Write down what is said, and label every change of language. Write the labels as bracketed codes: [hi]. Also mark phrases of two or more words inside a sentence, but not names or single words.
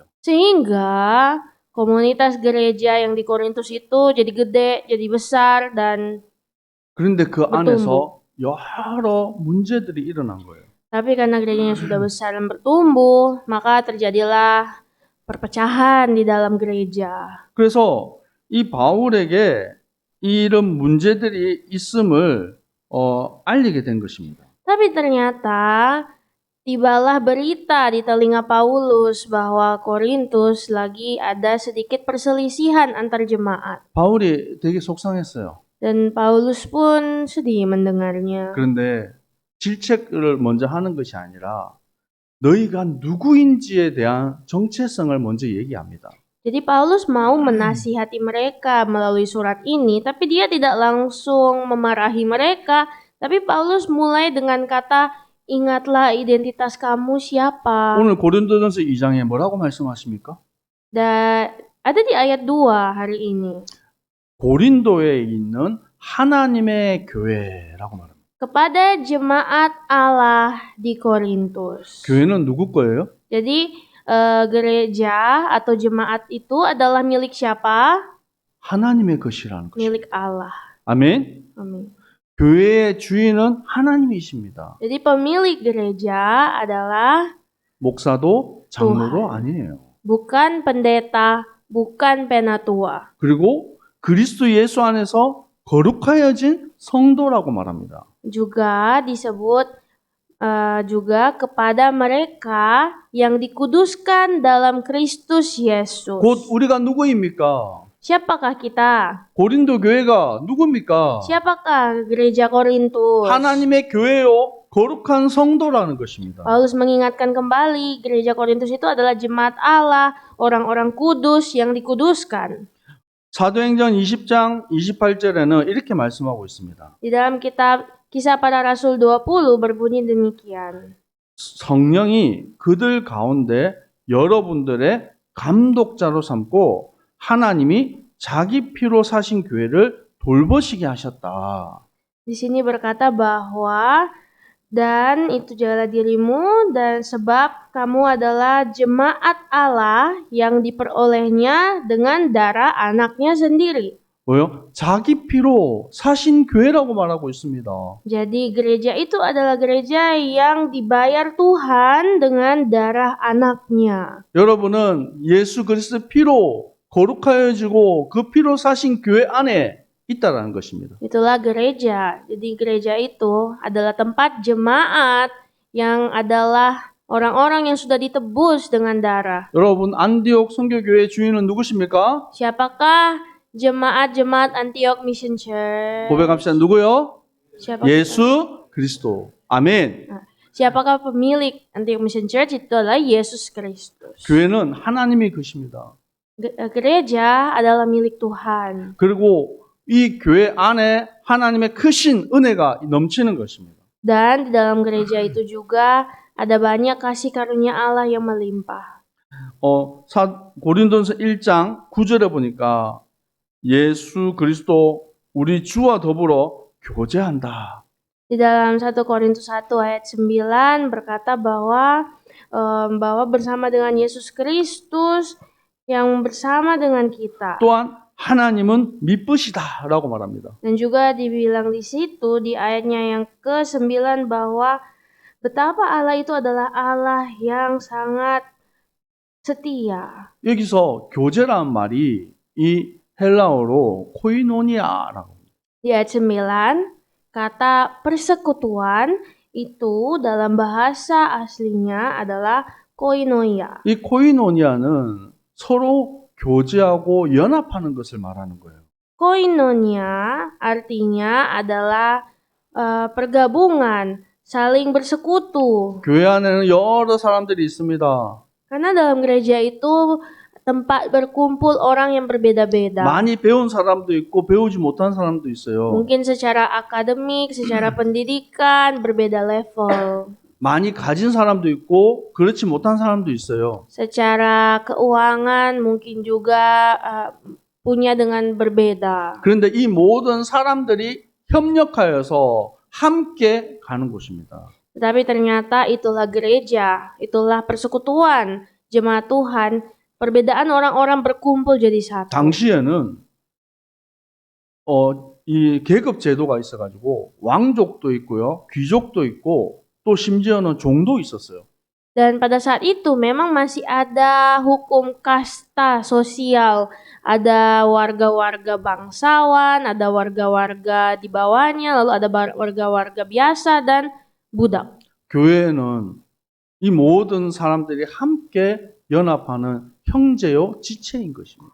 [id] Sehingga komunitas gereja yang di Korintus itu jadi gede, jadi besar dan [ko] 그런데 그 [id] bertumbuh. [ko] 안에서 여러 문제들이 일어난 거예요. [id] Tapi karena gerejanya sudah besar dan bertumbuh, maka terjadilah perpecahan di dalam gereja. [ko] 그래서 이 바울에게 이런 문제들이 있음을 알리게 된 것입니다. [id] Tapi ternyata tibalah berita di telinga Paulus bahwa Korintus lagi ada sedikit perselisihan antar jemaat. [ko] 바울이 되게 속상했어요. [id] Dan Paulus pun sedih mendengarnya. [ko] 그런데 질책을 먼저 하는 것이 아니라 너희가 누구인지에 대한 정체성을 먼저 얘기합니다. [id] Jadi Paulus mau menasihati mereka melalui surat ini, tapi dia tidak langsung memarahi mereka. Tapi Paulus mulai dengan kata, ingatlah identitas kamu siapa. [ko] 오늘 고린도전서 2장에 뭐라고 말씀하십니까? [id] Dan ada di ayat 2 hari ini. [ko] 고린도에 있는 하나님의 교회라고 말합니다. [id] Kepada jemaat Allah di Korintus. [ko] 교회는 누구 거예요? [id] Jadi gereja atau jemaat itu adalah milik siapa? [ko] 하나님의 것이라는 것이죠. [id] Milik Allah. [ko] 아멘. [id] Amin. [ko] 교회의 주인은 하나님이십니다. [id] Jadi pemilik gereja adalah [ko] 목사도 장로도 [id] Tuhan. [ko] 아니에요. [id] bukan pendeta, bukan penatua. [ko] 그리고 그리스도 예수 안에서 거룩하여진 성도라고 말합니다. [id] Juga disebut juga kepada mereka yang dikuduskan dalam Kristus Yesus. [ko] 곧 우리가 누구입니까? [id] Siapakah kita? [ko] 고린도 교회가 누굽니까? [id] Siapakah gereja Korintus? [ko] 하나님의 교회요, 거룩한 성도라는 것입니다. [id] Paulus mengingatkan kembali, gereja Korintus itu adalah jemaat Allah, orang-orang kudus yang dikuduskan. [ko] 사도행전 20장 28절에는 이렇게 말씀하고 있습니다. [id] Di dalam kitab Kisah Para Rasul 20 berbunyi demikian. [ko] 성령이 그들 가운데 여러분들의 감독자로 삼고 하나님이 자기 피로 사신 교회를 돌보시게 하셨다. [id] Di sini berkata bahwa dan itu jagalah dirimu dan sebab kamu adalah jemaat Allah yang diperolehnya dengan darah anaknya sendiri. [ko] 뭐요? 자기 피로 사신 교회라고 말하고 있습니다. [id] Jadi gereja itu adalah gereja yang dibayar Tuhan dengan darah anaknya. [ko] 여러분은 예수 그리스도 피로 거룩하여지고 그 피로 사신 교회 안에 있다라는 것입니다. [id] Itulah gereja. Jadi gereja itu adalah tempat jemaat yang adalah orang-orang yang sudah ditebus dengan darah. [ko] 여러분 안디옥 선교교회 주인은 누구십니까? [id] Siapakah jemaat Antioch Mission Church? [ko] 고백합시다. 누구요? [id] Siapa? [ko] 예수 그리스도. 아멘. [id] Siapakah pemilik Antioch Mission Church? Itu adalah Yesus Kristus. [ko] 교회는 하나님의 것입니다. [id] Gereja adalah milik Tuhan. [ko] 그리고 이 교회 안에 하나님의 크신 은혜가 넘치는 것입니다. [id] Dan di dalam gereja itu juga ada banyak kasih karunia Allah yang melimpah. [ko] 고린도전서 1장 9절에 보니까 예수 그리스도 우리 주와 더불어 교제한다. [id] Di dalam 1 Korintus 1 ayat 9 berkata bahwa bersama dengan Yesus Kristus yang bersama dengan kita. [ko] 또한 하나님은 미쁘시다라고 말합니다. [id] Dan juga dibilang di situ di ayatnya yang ke-9 bahwa betapa Allah itu adalah Allah yang sangat setia. [ko] 여기서 교제라는 말이 이 헬라어로 코이노니아라고. [id] Di ayat 9, kata persekutuan itu dalam bahasa aslinya adalah koinonia. [ko] 이 코이노니아는 서로 교제하고 연합하는 것을 말하는 거예요. [id] Koinonia artinya adalah pergabungan, saling bersekutu. [ko] 교회 안에는 여러 사람들이 있습니다. [id] Karena dalam gereja itu tempat berkumpul orang yang berbeda-beda. [ko] 많이 배운 사람도 있고 배우지 못한 사람도 있어요. [id] Mungkin secara akademik, secara pendidikan berbeda level. [ko] 많이 가진 사람도 있고 그렇지 못한 사람도 있어요. [id] Secara keuangan mungkin juga punya dengan berbeda. [ko] 그런데 이 모든 사람들이 협력하여서 함께 가는 곳입니다. [id] Tetapi ternyata itulah gereja, itulah persekutuan jemaat Tuhan. Perbedaan orang-orang berkumpul jadi satu. [ko] 당시에는 이 계급 제도가 있어가지고 왕족도 있고요, 귀족도 있고 또 심지어는 종도 있었어요. [id] Dan pada saat itu memang masih ada hukum kasta sosial. Ada warga-warga bangsawan, ada warga-warga di bawahnya, lalu ada warga-warga biasa dan budak. [ko] 교회는 이 모든 사람들이 함께 연합하는 형제요 지체인 것입니다.